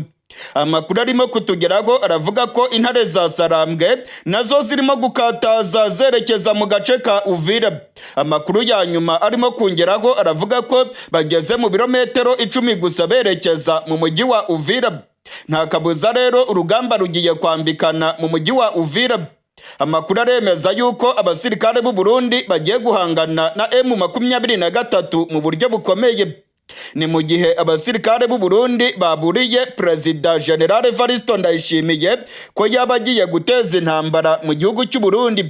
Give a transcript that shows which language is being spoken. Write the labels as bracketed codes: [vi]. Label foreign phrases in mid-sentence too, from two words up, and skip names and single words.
[rn] Amakuru arimo kutugeraho aravuga ko intare za Sarambwe nazo zirimo gukataza zerekeza mu gace ka Uvira. Amakuru ya nyuma arimo kungeraho aravuga ko bageze mu birometero 10 gusa berekeza mu mujyi wa Uvira. Nta kabuza rero urugamba rugiye kwambikana mu mujyi wa Uvira. Amakuru aremeza yuko abasirikare b'u Burundi bagiye guhangana na M23 mu buryo bukomeye. Ni mu gihe abasirikare b'u Burundi baburiye Perezida General Evaristo Ndayishimiye ko yaba agiye guteza intambara mu gihugu cy'u Burundi.